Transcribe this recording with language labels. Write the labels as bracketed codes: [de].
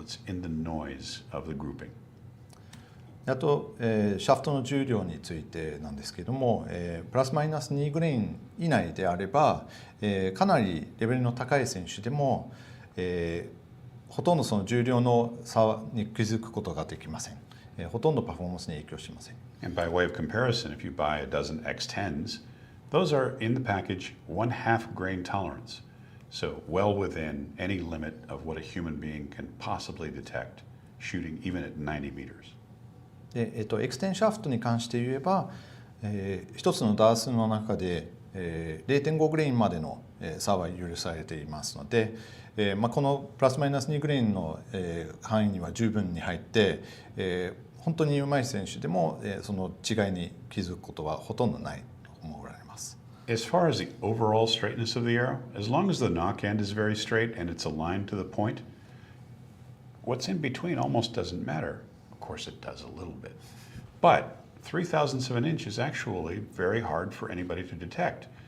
[en] It's in the noise of the grouping. [ja] あと、シャフトの重量についてなんですけれども、プラスマイナス2グレイン以内であれば、かなりレベルの高い選手でも、ほとんどその重量の差に気づくことができません。ほとんどパフォーマンスに影響しません。 [en] And by way of comparison, if you buy a dozen X10s, those are in the package 1/2 grain tolerance, so well within any limit of what a human being can possibly detect shooting even at 90 meters. [ja] でX10 シャフトに関して言えば、一つのダースの中で、0.5 グレインまでの差は許されていますので、このプラスマイナス2グレインの、範囲には十分に入って、本当に上手い選手でも、その違いに気づくことはほとんどないと思われます。 [en] As far as the overall straightness of the arrow, as long as the knock end is very straight and it's aligned to the point, what's in between almost doesn't matter. Of course it does a little bit. But 0.03 of an inch is actually very hard for anybody to detect.